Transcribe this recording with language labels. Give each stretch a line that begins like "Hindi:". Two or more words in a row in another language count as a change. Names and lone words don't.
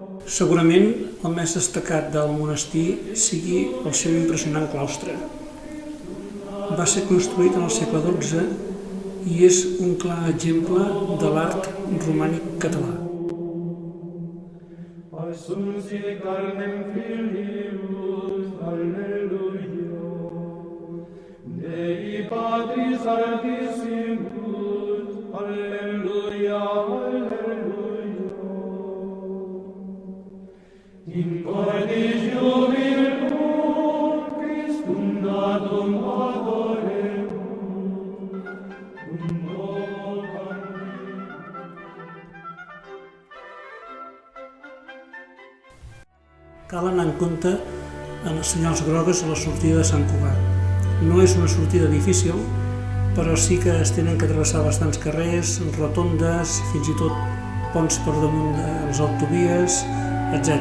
Catalan: Segurament el més destacat del monestir sigui el seu impressionant claustre. Va ser construït en el segle XII i és un clar exemple de l'art romànic català.
Latin: Dei Patris Altissimus, Alleluia, Alleluia. In corde jubilum, Christum datum adoremus,
Catalan: Cal anar en compte en els senyals grogues a la sortida de Sant Cugat. No és una sortida difícil, però sí que es tenen que travessar bastants carrers, rotondes, fins i tot ponts per damunt de les autovies, etc.